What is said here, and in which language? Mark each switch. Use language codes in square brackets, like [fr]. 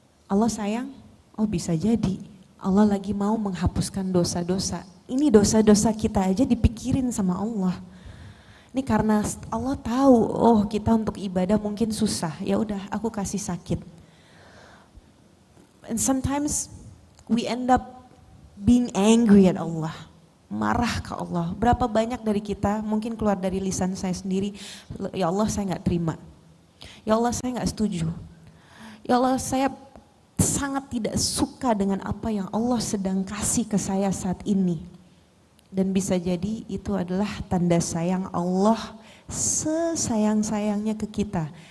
[id] Allah sayang? Oh bisa jadi. Allah lagi mau menghapuskan dosa-dosa. Ini dosa-dosa kita aja dipikirin sama Allah. Ini karena Allah tahu, oh kita untuk ibadah mungkin susah, ya udah aku kasih sakit. [en] And sometimes we end up being angry at Allah, [id] marah ke Allah. Berapa banyak dari kita mungkin keluar dari lisan saya sendiri, ya Allah saya nggak terima, ya Allah saya nggak setuju, ya Allah saya sangat tidak suka dengan apa yang Allah sedang kasih ke saya saat ini. Dan bisa jadi itu adalah tanda sayang Allah sesayang-sayangnya ke kita.